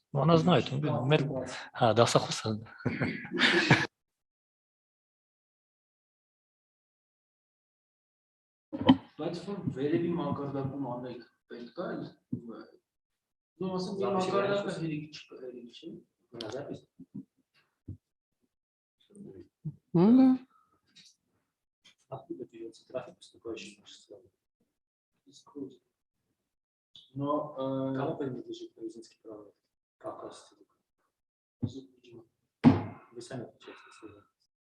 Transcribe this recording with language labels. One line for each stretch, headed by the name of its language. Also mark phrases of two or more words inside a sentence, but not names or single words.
Russian: Ну, она знает. Да, Сахусан.
Armenian: Platform վերևի մակարդակում անեք պետք է, ну, ասեմ, մի մակարդակը հերիք չի, մնազապիս։
Russian: Ну, да. Откуда берется трафик, поступающий в наше страну? Но кому принадлежит грузинский провод? Как раз? Вы сами отвечаете на свой вопрос.